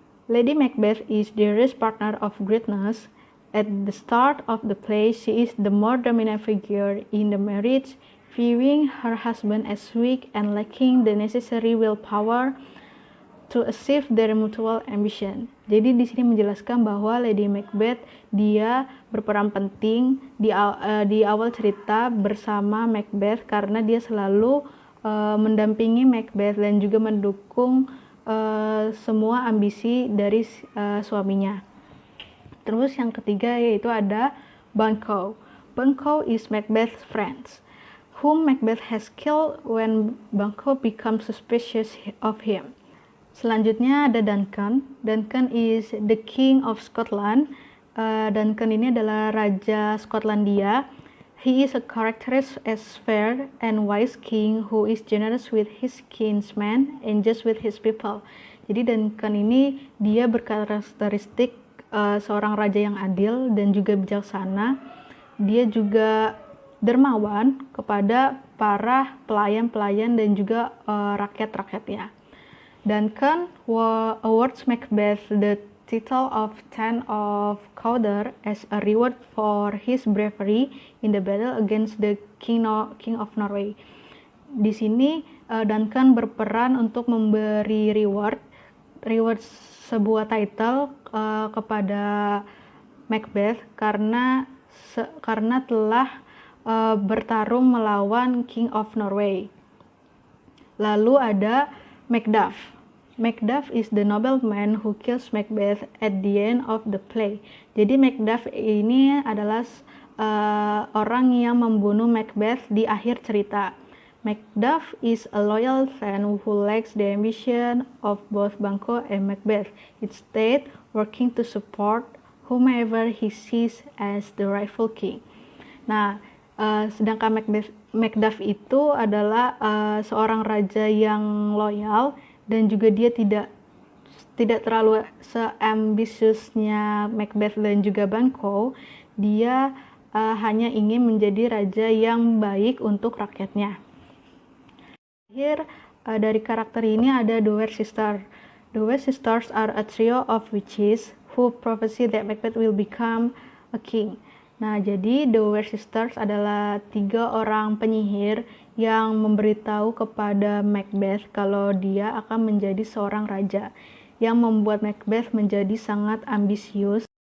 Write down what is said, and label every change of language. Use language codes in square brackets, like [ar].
[en] Lady Macbeth is dearest partner of greatness. At the start of the play, she is the more dominant figure in the marriage, viewing her husband as weak and lacking the necessary willpower to achieve their mutual ambition. [id] Jadi di sini menjelaskan bahwa Lady Macbeth dia berperan penting di awal cerita bersama Macbeth karena dia selalu mendampingi Macbeth dan juga mendukung semua ambisi dari suaminya. Terus yang ketiga yaitu ada Banquo. [en] Banquo is Macbeth's friend, whom Macbeth has killed when Banquo becomes suspicious of him. [id] Selanjutnya ada Duncan. [en] Duncan is the King of Scotland. [id] Duncan ini adalah Raja Skotlandia. [en] He is a characterized as fair and wise king who is generous with his kinsmen and just with his people. [id] Jadi Duncan ini dia berkarakteristik seorang raja yang adil dan juga bijaksana. Dia juga dermawan kepada para pelayan-pelayan dan juga rakyat-rakyatnya. [en] Duncan awards Macbeth the title of Thane of Cawdor as a reward for his bravery in the battle against the King of Norway. [id] Di sini Duncan berperan untuk memberi reward sebuah title kepada Macbeth karena telah bertarung melawan King of Norway. Lalu ada Macduff. [en] Macduff is the nobleman who kills Macbeth at the end of the play. [id] Jadi Macduff ini adalah orang yang membunuh Macbeth di akhir cerita. [en] Macduff is a loyal Thane who lacks the ambition of both Banquo and Macbeth. Instead, working to support whomever he sees as the rightful king. [id] Nah, sedangkan Macduff itu adalah seorang raja yang loyal dan juga dia tidak terlalu seambisiusnya Macbeth dan juga Banquo. Dia hanya ingin menjadi raja yang baik untuk rakyatnya. Akhir dari karakter ini ada The Were Sisters. [en] The Were Sisters are a trio of witches who prophesy that Macbeth will become a king. [id] Nah, jadi The Were Sisters adalah 3 orang penyihir yang memberitahu kepada Macbeth kalau dia akan menjadi seorang raja, yang membuat Macbeth menjadi sangat ambisius.